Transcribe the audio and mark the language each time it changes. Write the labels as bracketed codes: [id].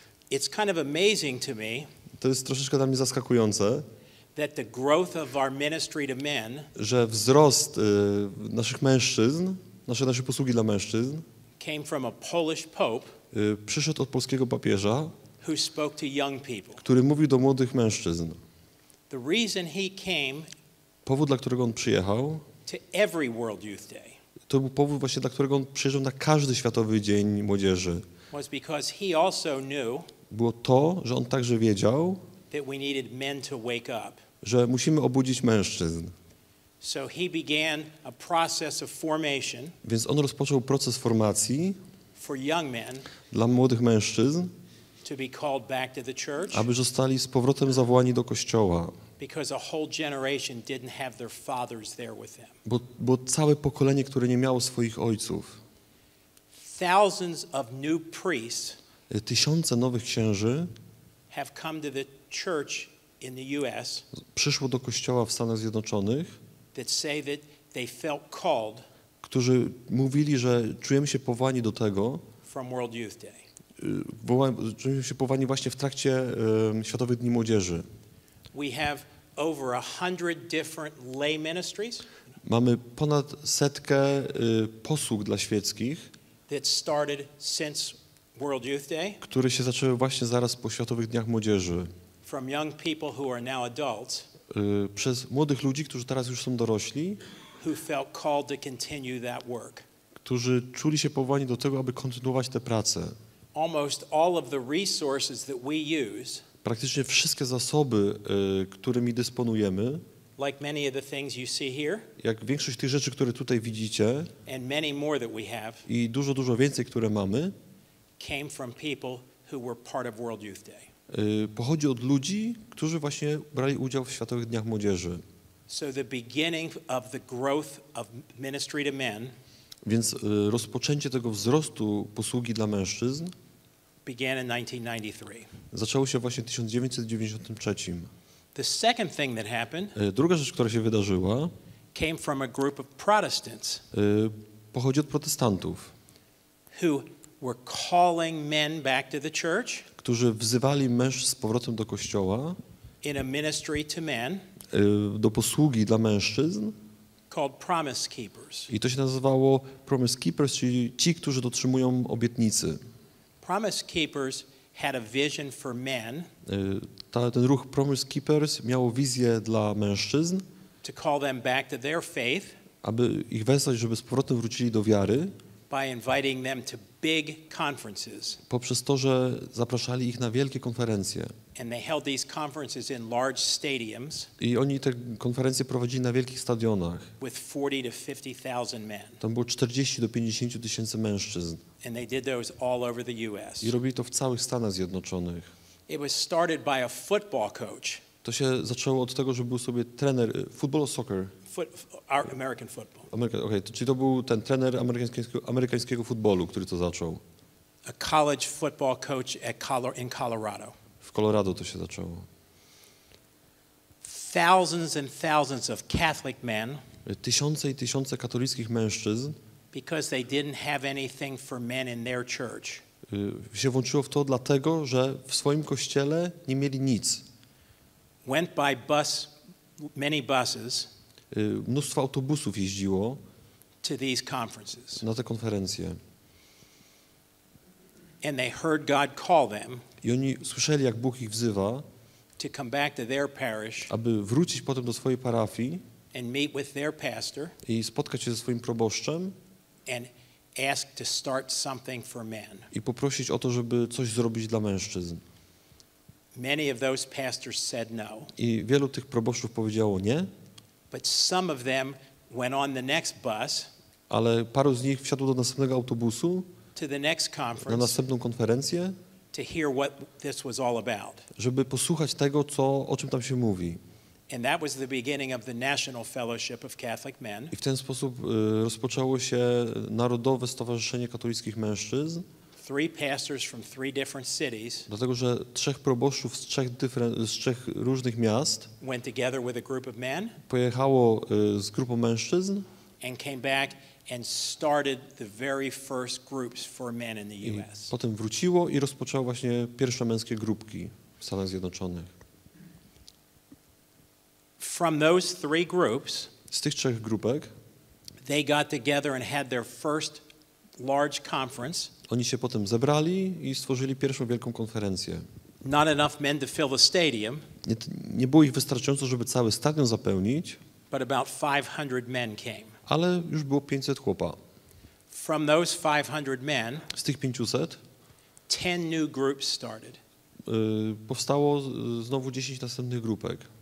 [en] It's kind of amazing to me. [pl] To jest troszeczkę dla mnie zaskakujące. [en] That the growth of our ministry to men. [pl] Że wzrost naszych mężczyzn, nasze posługi dla mężczyzn. [en] Came from a Polish pope. [pl] Przyszedł od polskiego papieża. [en] Who spoke to young people. [pl] Który mówił do młodych mężczyzn. [en] The reason he came. [pl] Powód, dla którego on przyjechał. [en] To every World Youth Day. [pl] To był powód właśnie, dla którego on przyjeżdżał na każdy Światowy Dzień Młodzieży. [en] Was because he also knew. [pl] Było to, że on także wiedział. [en] That we needed men to wake up. [pl] Że musimy obudzić mężczyzn. [en] So he began a process of formation. [pl] Więc on rozpoczął proces formacji. [en] For young men. [pl] Dla młodych mężczyzn. [en] To be called back to the church. [pl] Aby zostali z powrotem zawołani do kościoła. [en] Because a whole generation didn't have their fathers there with them. [pl] Bo całe pokolenie, które nie miało swoich ojców. [en] Thousands of new priests. [pl] Tysiące nowych księży. [en] Have come to the church in the US. [pl] Przyszło do kościoła w Stanach Zjednoczonych. [en] That say that they felt called. [pl] Którzy mówili, że czujemy się powołani do tego. [en] From World Youth Day. [pl] Czujemy się powołani właśnie w trakcie Światowych Dni Młodzieży. [en] We have over 100 different lay ministries. [pl] Mamy ponad 100 posług dla świeckich. [en] That started since World Youth Day. [pl] Które się zaczęły właśnie zaraz po Światowych Dniach Młodzieży. [en] From young people who are now adults. [pl] Przez młodych ludzi, którzy teraz już są dorośli. [en] Who felt called to continue that work. [pl] Którzy czuli się powołani do tego, aby kontynuować tę pracę. [en] Almost all of the resources that we use. [pl] Praktycznie wszystkie zasoby, którymi dysponujemy. [en] Like many of the things you see here. [pl] Jak większość tych rzeczy, które tutaj widzicie. [en] And many more that we have. [pl] I dużo więcej, które mamy. [en] Came from people who were part of World Youth Day. [pl] Pochodzi od ludzi, którzy właśnie brali udział w Światowych Dniach Młodzieży. [en] So the beginning of the growth of ministry to men. [pl] Więc rozpoczęcie tego wzrostu posługi dla mężczyzn [en] began in 1993. [pl] Zaczęło się właśnie w 1993. [en] The second thing that happened. [pl] Druga rzecz, która się wydarzyła, [en] came from a group of Protestants. [pl] Pochodzi od protestantów. [en] Who were calling men back to the church. [pl] Którzy wzywali mężczyzn z powrotem do kościoła. [en] In a ministry to men. [pl] Do posługi dla mężczyzn. [en] Called Promise Keepers. [pl] I to się nazywało Promise Keepers, czyli ci, którzy dotrzymują obietnicy. [en] Promise Keepers had a vision for men. [pl] Ten ruch Promise Keepers miał wizję dla mężczyzn. [en] To call them back to their faith. [pl] Aby ich wezwać, żeby z powrotem wrócili do wiary. [en] By inviting them to big conferences. [pl] Poprzez to, że zapraszali ich na wielkie konferencje. [en] And they held these conferences in large stadiums. [pl] I oni te konferencje prowadzili na wielkich stadionach. [en] With 40 to 50,000 men. [pl] Tam było 40 do 50 tysięcy mężczyzn. [en] And they did those all over the US. [pl] I robili to w całych Stanach Zjednoczonych. [en] It was started by a football coach. [pl] To się zaczęło od tego, że był sobie trener [en] football or soccer. American football. [pl] Okay, czyli to był ten trener amerykańskiego futbolu, który to zaczął. [en] A college football coach in Colorado. [pl] W Colorado to się zaczęło. [en] Thousands and thousands of Catholic men. [pl] Tysiące i tysiące katolickich mężczyzn. [en] Because they didn't have anything for men in their church. [pl] Się włączyło w to dlatego, że w swoim kościele nie mieli nic. [en] Went by bus, many buses. [pl] Mnóstwo autobusów jeździło [en] to these conferences. [pl] Na te konferencje. [en] And they heard God call them [pl] I oni słyszeli, jak Bóg ich wzywa, [en] to come back to their parish [pl] aby wrócić potem do swojej parafii [en] and meet with their pastor [pl] i spotkać się ze swoim proboszczem [en] and ask to start something for men. [pl] i poprosić o to, żeby coś zrobić dla mężczyzn. [en] Many of those pastors said no, [pl] I wielu tych proboszczów powiedziało nie, [en] but some of them went on the next bus [pl] ale paru z nich wsiadło do następnego autobusu, [en] to the next [pl] na [en] conference [pl] następną konferencję, [en] to hear what this was all about. [pl] żeby posłuchać tego, o czym tam się mówi. [en] And that was the beginning of the National Fellowship of Catholic Men. [pl] I w ten sposób rozpoczęło się Narodowe Stowarzyszenie Katolickich Mężczyzn, [en] 3 pastors from 3 different cities [pl] dlatego że 3 proboszczów z 3 różnych miast [en] went together with a group of men [pl] pojechało z grupą mężczyzn [en] and came back and started the very first groups for men in the [pl] i [en] US. [pl] potem wróciło i rozpoczęło właśnie pierwsze męskie grupki w Stanach Zjednoczonych. [en] From those 3 groups, [pl] Z tych 3 grupek [en] they got together and had their first large conference. [pl] oni się potem zebrali i stworzyli pierwszą wielką konferencję. [en] Not enough men to fill the stadium, [pl] Nie było ich wystarczająco, żeby cały stadion zapełnić, [en] but about 500 men came. [pl] ale już było 500 chłopa. [en] From those 500 men, [pl] Z tych 500 [en] 10 new groups started. [pl] powstało znowu 10 następnych grupek.